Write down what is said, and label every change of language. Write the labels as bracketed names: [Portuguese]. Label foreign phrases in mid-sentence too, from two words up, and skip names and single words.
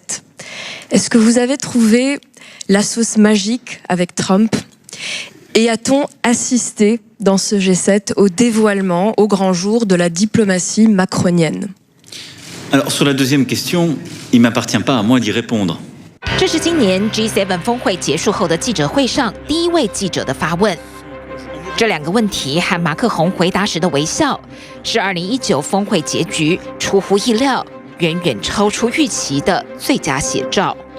[French] Est-ce que vous avez trouvé la sauce magique avec Trump? Et a-t-on assisté dans ce G7 au dévoilement, au grand jour, de la diplomatie macronienne? Alors, sur la deuxième question, il ne m'appartient pas à moi d'y répondre. [Chinese] 这是今年 G7 峰会结束后的记者会上第一位记者的发问。这两个问题和马克宏回答时的微笑，是2019峰会结局出乎意料、远远超出预期的最佳写照。